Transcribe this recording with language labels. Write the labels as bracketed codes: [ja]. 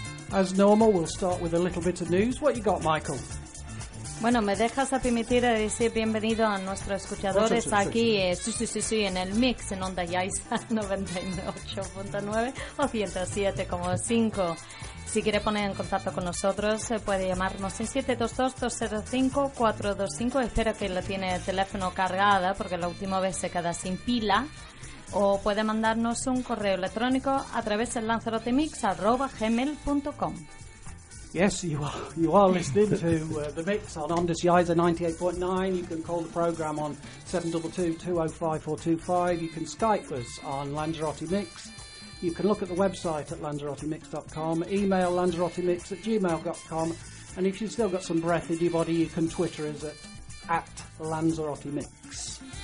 [en] As normal, we'll start with a little bit of news. What you got, Michael? [es] Bueno, me dejas a permitir a decir bienvenido a nuestros escuchadores aquí, sí, en el mix, en Onda Yaiza 98.9 o 107.5. Si quiere poner en contacto con nosotros, puede llamarnos en 722-205-425. Espero que lo tiene el teléfono cargado, porque la última vez se queda sin pila. O puede mandarnos un correo electrónico a través del lanzarotemix@gmail.com. [en] Yes, you are listening to The Mix on Ondas Yaiza 98.9. You can call the programme on 722-205-425. You can Skype us on Lanzarote Mix. You can look at the website at lanzarotemix.com, email lanzarotemix@gmail.com, and if you've still got some breath in your body, you can Twitter us at Lanzarote Mix.